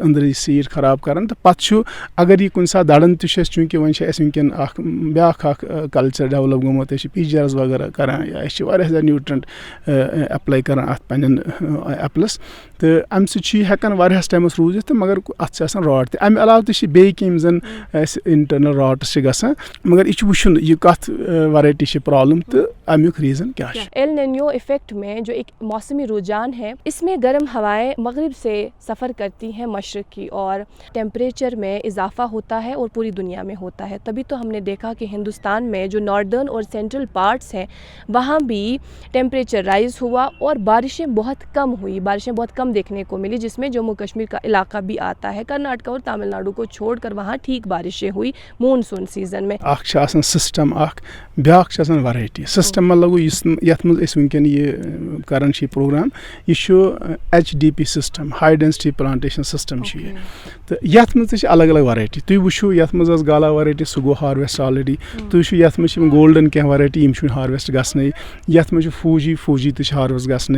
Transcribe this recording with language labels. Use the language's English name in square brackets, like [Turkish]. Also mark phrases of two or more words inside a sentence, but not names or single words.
[Kashmiri] أنٛدرٕ سیٖڈ خراب کَران تہٕ پَتہٕ چھُ اگر یہِ کُنہِ ساتہٕ دَران تہِ چھُ اَسہِ چوٗنٛکہِ وۄنۍ چھِ اَسہِ وٕنکٮ۪ن اَکھ بیٛاکھ اَکھ [English] culture develop [Kashmiri] گوٚمُت أسۍ چھِ PGRs وغیرہ کَران یا أسۍ چھِ واریاہ زیادٕ [English] nutrient apply [Kashmiri] کَران اَتھ پنٛنٮ۪ن ایپلَس تہٕ اَمہِ سۭتۍ چھُ یہِ ہٮ۪کان واریاہَس ٹایمَس روٗزِتھ تہٕ مگر اَتھ چھِ آسان راٹ تہِ اَمہِ علاوٕ تہِ چھِ بیٚیہِ کینٛہہ یِم زَن اَسہِ اِنٹٔرنَل راٹٕس چھِ گژھان مگر یہِ چھُ وٕچھُن یہِ کَتھ ویرایٹی چھِ پرٛابلِم تہٕ اَمیُک ریٖزن کیٛاہ چھُ. [Urdu] ایل نینیو افیکٹ میں جو ایک موسمی رجحان ہے اس میں گرم ہوائیں مغرب سے سفر کرتی ہیں مشرق کی اور ٹیمپریچر میں اضافہ ہوتا ہے اور پوری دنیا میں ہوتا ہے تبھی تو ہم نے دیکھا کہ ہندوستان میں جو ناردرن اور [English] central parts [Urdu] ہیں وہاں بھی ٹیمپریچر رائز ہوا اور بارشیں بہت کم ہوئی بارشیں بہت کم دیکھنے کو ملی جس میں جموں کشمیر کا علاقہ بھی آتا ہے کرناٹکا اور تامل ناڈو کو چھوڑ کر وہاں ٹھیک بارشیں ہوئی [English] monsoon season [Urdu] میں. [Kashmiri] اکھ چھِ آسان سسٹم اکھ بیٛاکھ چھِ آسان [English] variety system [Kashmiri] مطلب گوٚو یُس یَتھ منٛز أسۍ وٕنکٮ۪ن یہِ کران چھِ یہِ پروگرام یہِ چھُ [English] HDP system high density plantation system [Kashmiri] چھُ یہِ تہٕ یَتھ منٛز تہِ چھِ الگ الگ ویرایٹی تُہۍ وٕچھِو یَتھ منٛز ٲس گالا ویرایٹی سُہ گوٚو [English] harvest already [Kashmiri] تُہۍ وٕچھِو یَتھ منٛز چھِ یِم گولڈن کینٛہہ ویرایٹی یِم چھُنہٕ ہارویسٹ گژھنٕے یَتھ منٛز چھُ فوجی تہِ چھِ ہارویسٹ گژھنٕے